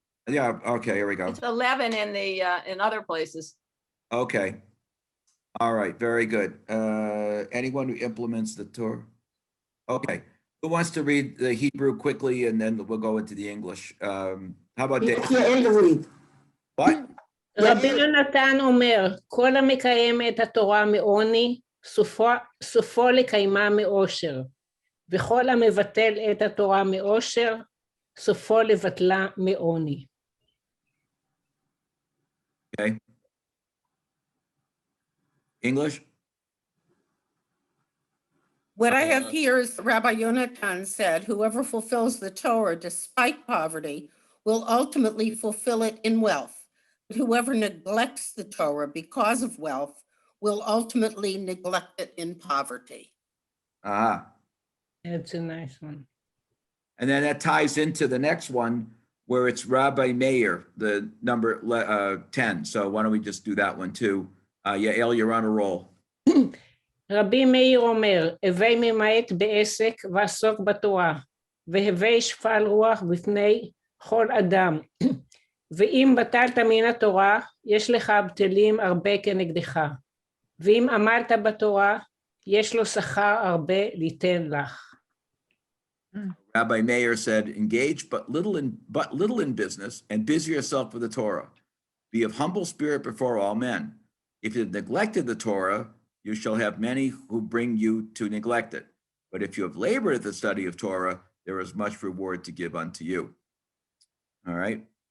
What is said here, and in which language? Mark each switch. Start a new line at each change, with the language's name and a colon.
English: Yeah, okay, here we go. It's 11 in the, in other places. Okay. All right, very good. Anyone who implements the Torah? Okay. Who wants to read the Hebrew quickly and then we'll go into the English? How about Dave? What?
Hebrew: רבי יונתן אומר, כל המקיים את התורה מעוני, סופו לקיימה מאושר. וכל המבטל את התורה מאושר, סופו לבטלה מעוני.
English: Okay. English? What I have here is Rabbi Yonatan said, whoever fulfills the Torah despite poverty will ultimately fulfill it in wealth. But whoever neglects the Torah because of wealth will ultimately neglect it in poverty. Ah. It's a nice one. And then that ties into the next one where it's Rabbi Meir, the number 10. So why don't we just do that one too? Yael, you're on a roll.
Hebrew: רבי מאיר אומר, הווי ממעט בעסק ועסוק בתורה, והווי שפל רוח בפני כל אדם. ואם בטלת מן התורה, יש לך בטלים הרבה כנגדך. ואם עמלת בתורה, יש לו שכר הרבה ליתן לך.
English: Rabbi Meir said, engage but little in business and busy yourself with the Torah. Be of humble spirit before all men. If you have neglected the Torah, you shall have many who bring you to neglect it. But if you have labored at the study of Torah, there is much reward to give unto you. All right.